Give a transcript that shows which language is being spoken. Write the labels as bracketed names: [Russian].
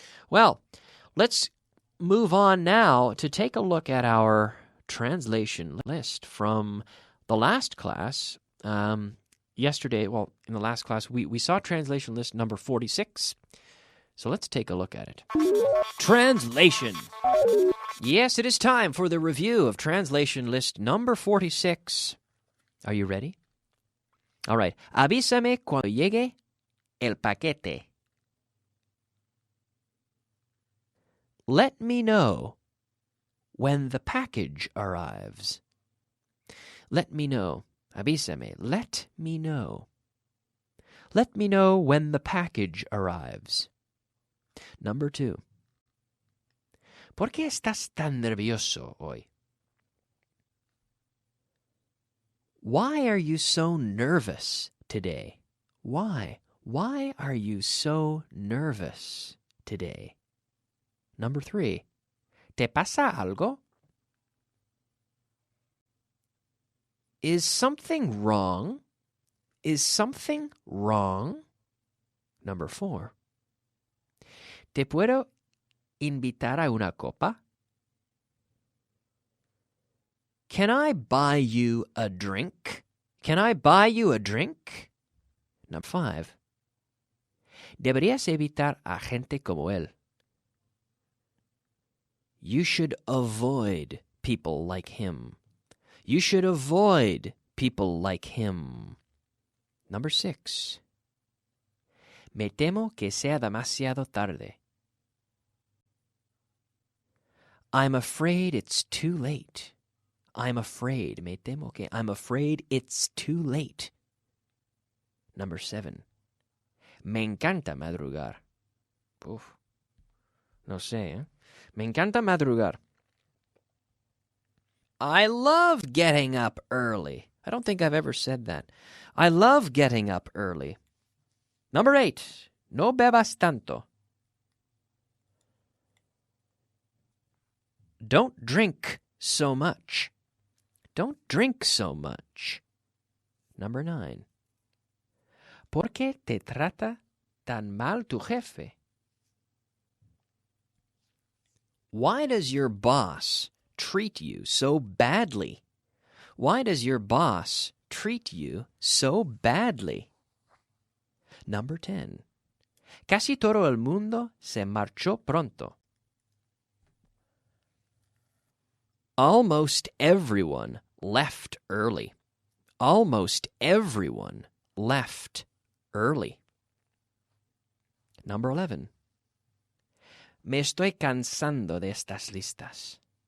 [English] Well, let's move on now to take a look at our translation list from the last class. Yesterday, well, in the last class, we saw translation list number 46. So let's take a look at it. Translation. Yes, it is time for the review of translation list number 46. Are you ready? All right. [Spanish] Avísame cuando llegue el paquete. [English] Let me know when the package arrives. Let me know. Avísame. Let me know. Let me know when the package arrives. Number 2. [Spanish] ¿Por qué estás tan nervioso hoy? [English] Why are you so nervous today? Why? Why are you so nervous today? Number 3. [Spanish] ¿Te pasa algo? [English] Is something wrong? Is something wrong? Number 4. [Spanish] ¿Te puedo invitar a una copa? [English] Can I buy you a drink? Can I buy you a drink? Number 5. [Spanish] Deberías evitar a gente como él. [English] You should avoid people like him. You should avoid people like him. Number 6. [Spanish] Me temo que sea demasiado tarde. [English] I'm afraid it's too late. I'm afraid. [Spanish] Me temo que. [English] I'm afraid it's too late. Number 7. [Spanish] Me encanta madrugar. Uf. No sé, ¿eh? Me encanta madrugar. [English] I love getting up early. I don't think I've ever said that. I love getting up early. Number 8. [Spanish] No bebas tanto. [English] Don't drink so much. Don't drink so much. Number 9. [Spanish] ¿Por qué te trata tan mal tu jefe? [English] Why does your boss treat you so badly? Why does your boss treat you so badly? Number 10. [Spanish] Casi todo el mundo se marchó pronto. [English] Almost everyone left early. Almost everyone left early. Number 11. [Spanish] Me estoy cansando de estas listas.